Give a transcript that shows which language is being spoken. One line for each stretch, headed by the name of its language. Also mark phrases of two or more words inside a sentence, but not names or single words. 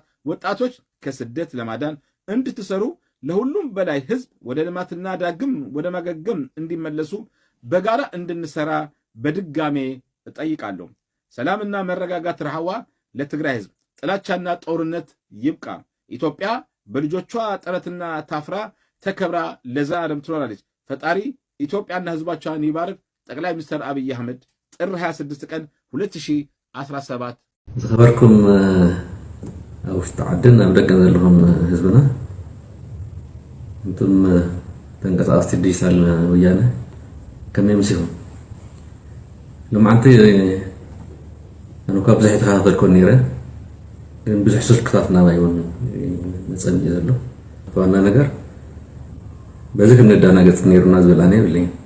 Amharic: ወጣቶች ከስደት ለማዳን እንድትሰሩ ለሁሉም በላይ ህዝብ ወደ ልማትና ዳግም ወደ ማገገም እንዲመለሱ በጋራ እንድንሰራ በድጋሜ እጠይቃለሁ። ሰላምና መረጋጋት ረሃዋ ለትግራይ ህዝብ፣ ጥላቻና ጦርነት ይብቃ። ኢትዮጵያ በልጆቿ ጥረትና ታፍራ ተከብራ ለዘላለም ትኖራለች። ፈጣሪ ኢትዮጵያና ህዝባቿን ይባርክ። ጠቅላይ ሚኒስትር አብይ አህመድ ጥር 26 ቀን 2017
Tigrinya: ዝኸበርኩም ኣብ ውሽጢ ዓድን ኣብ ደገን ዘለኹም ህዝብና እንቱም ተንቀሳቀስቲ ዲጂታል ወያነ ከመይ መሲኹም ሎማዓንቲ ኣነ እኳ ብዙሕ የተኸታተልኩ ነይረ ግን ብዙሕ ስልክታት ናባይ እውን መፀን እዩ ዘሎ ዋና ነገር በዚ ክንዳናገፅ ነይሩና ዝብል ኣነ የብለይ